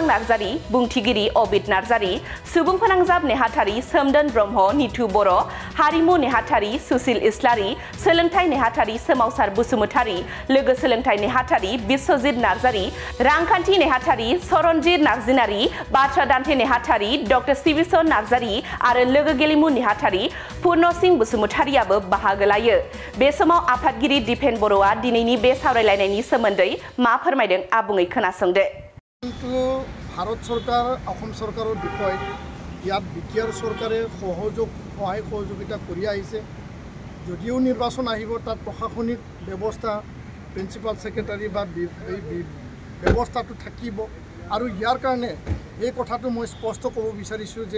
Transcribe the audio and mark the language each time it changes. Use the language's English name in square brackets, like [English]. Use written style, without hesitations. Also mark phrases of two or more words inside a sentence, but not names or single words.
[Bodo] नार्जारी, बुंथिगिरि अबित नार्जारी, सुबुं फोनांजाब नेहाथारि सोमदोन ब्रह्म, निथु बर', हारिमु नेहाथारि सुसिल इस्लारि, सोलोंथाइ नेहाथारि सोमावसार बसुमतारी, लोगो सोलोंथाइ नेहाथारि बिश्वजित नार्जारी, रांखान्थि नेहाथारि सरनजित नार्जिनारी, बाथ्रा दान्थे नेहाथारि डक्टर सिबिसन नार्जारी आरो लोगो गेलेमु नेहाथारि पूर्ण सिंह बसुमतारीयाबो बाहागो लायो। बे समाव आफादगिरि दिपेन बर'आ दिनैनि बे सावरायलायनायनि सोमोन्दै मा फोरमायदों आबुङै खोनासंदो। [Assamese] কিন্তু ভাৰত চৰকাৰ অসম চৰকাৰৰ বিষয় ইয়াত বিটিআৰ চৰকাৰে সহায় সহযোগিতা কৰি আহিছে। যদিও নিৰ্বাচন আহিব তাত প্ৰশাসনিক ব্যৱস্থা [English] principal secretary [Assamese] বা এই ব্যৱস্থাটো থাকিব আৰু ইয়াৰ কাৰণে এই কথাটো মই স্পষ্ট ক'ব বিচাৰিছোঁ যে